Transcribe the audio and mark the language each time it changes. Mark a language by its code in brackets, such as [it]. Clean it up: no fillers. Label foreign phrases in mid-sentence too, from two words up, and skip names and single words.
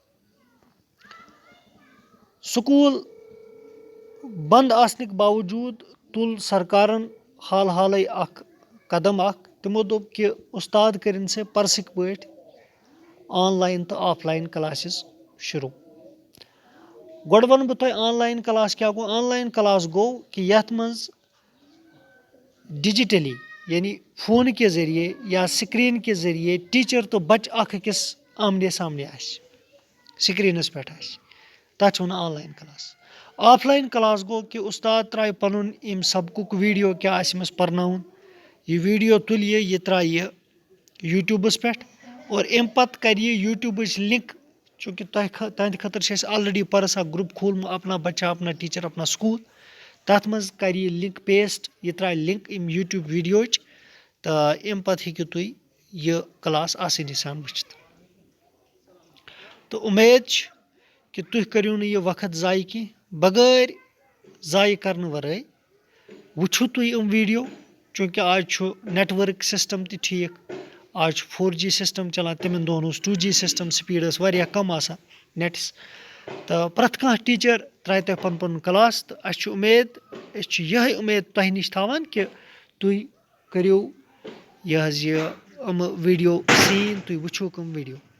[ks] سکوٗل بنٛد آسنٕکۍ باوجوٗد تُل سرکارن حال حالٕے اکھ قدم اکھ تِمو دوٚپ کہِ اُستاد کٔرِنۍ سا پرسٕکۍ پٲٹھۍ آن لاین تہٕ [en] offline classes [ks] شروٗع گۄڈٕ ونہٕ بہٕ تۄہہِ [en] online class [ks] کیٛاہ گوٚو [en] online class [ks] گوٚو کہِ یتھ منٛز ڈِجٹلی یعنی فونہٕ کہِ ذٔریعے یا سکریٖن کہِ ذٔریعے ٹیٖچر تہٕ بچہِ اکھ أکِس آمنے سامنے آسہِ سکریٖنس پٮ۪ٹھ آسہِ تتھ چھِ ونان [en] online class offline class [ks] گوٚو کہِ اُستاد ترٛایہِ پنُن امہِ سبقُک ویٖڈیو کیٛاہ آسہِ أمِس پرناوُن یہِ ویٖڈیو تُلہِ یہِ ترٛایہِ یہِ یوٗٹیوٗبس پٮ۪ٹھ اور امہِ پتہٕ کرِ یہِ یوٗٹیوٗبٕچ لِنک چوٗنٛکہِ تُہنٛدِ خٲطرٕ چھِ اَسہِ آلریڈی پرس اکھ گرُپ کھوٗلمُت اپنا بچہ اپنا ٹیٖچر اپنا سکوٗل تتھ منٛز کرِ یہِ [en] link paste [ks] یہِ ترٛایہِ لِنک امہِ یوٗٹیوٗب ویٖڈیوچ تہٕ امہِ پتہٕ ہیٚکِو تُہۍ یہِ کلاس آسٲنی سان وٕچھِتھ تہٕ اُمید چھِ کہِ تُہۍ کٔرِو نہٕ یہِ وقت ضایہِ کینٛہہ بغٲر ضایہِ کرنہٕ ورٲے وٕچھِو تُہۍ یِم ویٖڈیو چوٗنٛکہِ آز چھُ [en] network system [ks] تہِ ٹھیٖک آز چھُ 4G سِسٹم چلان تِمن دۄہن اوس 2G [en] system speed [ks] ٲس واریاہ کم آسان نیٹس تہٕ پرٛٮ۪تھ کانٛہہ ٹیٖچر ترٛایہِ تۄہہِ پنُن پنُن کلاس تہٕ اسہِ چھِ اُمید أسۍ چھِ یِہے اُمید تۄہہِ نِش تھاوان کہِ تُہۍ کٔرِو یہِ حظ یہِ یِمہٕ ویٖڈیو سیٖن تُہۍ وٕچھوُکھ یِم ویٖڈیو